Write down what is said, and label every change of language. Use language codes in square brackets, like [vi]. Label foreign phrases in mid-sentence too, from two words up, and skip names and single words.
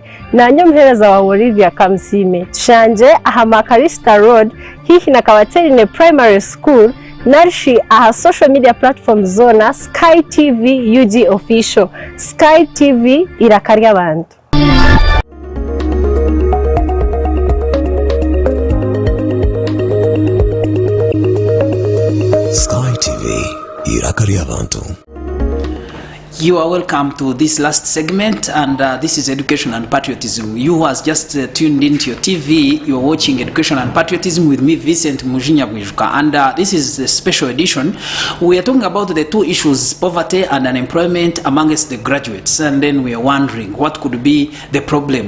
[nyn] Nanye omuheereza wawe Olivia Kamusime tushanje aha Makarista Road hihi na Kabaterine Primary School narishi aha [en] social media platforms [nyn] zona Sky TV UG official. Sky TV irakarya abantu. Sky TV irakarya abantu. [en] You are welcome to this last segment, and this is Education and Patriotism. You who has just tuned into your TV, you are watching Education and Patriotism with me, Vicent Mujinya, and this is the special edition. We are talking about the two issues, poverty and unemployment amongst the graduates, and then we are wondering what could be the problem.